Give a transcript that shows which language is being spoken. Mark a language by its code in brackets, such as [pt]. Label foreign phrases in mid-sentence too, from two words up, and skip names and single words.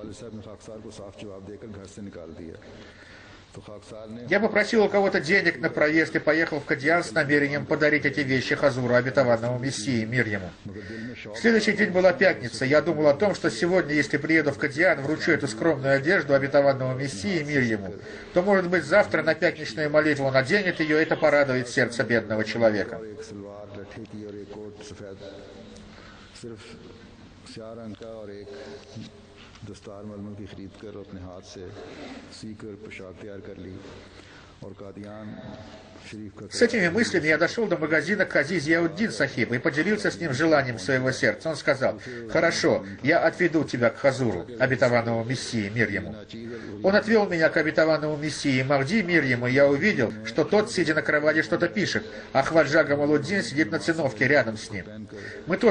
[ru] Я попросил у кого-то денег на проезд и поехал в Кадиан с намерением подарить эти вещи Хазуру, обетованному Мессии, мир ему. В следующий день была пятница. Я думал о том, что сегодня, если приеду в Кадиан, вручу эту скромную одежду обетованному Мессии, мир ему, то, может быть, завтра на пятничную молитву он наденет ее, и это порадует сердце бедного человека. [ur] دستار ململ کی خرید کر اپنے ہاتھ سے سی کر پوشاک تیار کر لی اور قادیان شریف کا. [ru] С этими мыслями я дошел до магазина Кази Зияуддин Сахиба и поделился с ним желанием своего сердца. Он сказал: хорошо, я отведу тебя к Хазуру, обетованному Мессии, мир ему. Он отвел меня к обетованному Мессии Махди, мир ему, и я увидел, что тот, сидя на кровати, что-то пишет, а Хваджа Гамалуддин сидит на циновке рядом с ним.